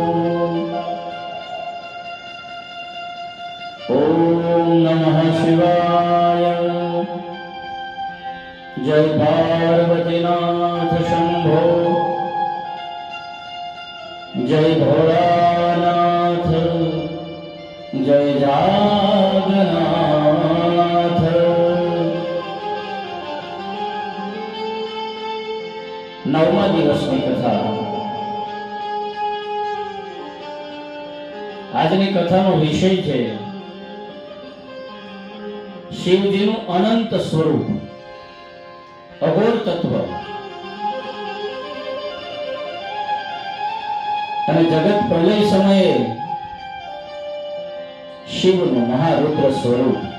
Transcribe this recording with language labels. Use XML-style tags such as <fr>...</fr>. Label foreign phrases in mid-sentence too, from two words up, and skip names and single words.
<sa>ओम नमः शिवाय।</sa> <gu>જય પાર્વતીનાથ શંભો જય ભોલાનાથ જય જાગનાથ. નવમા દિવસની કથા. આજની કથાનો વિષય છે શિવજીનું અનંત સ્વરૂપ, અઘોર તત્વ અને જગત પ્રલય સમયે શિવનું મહારુદ્ર સ્વરૂપ.</gu>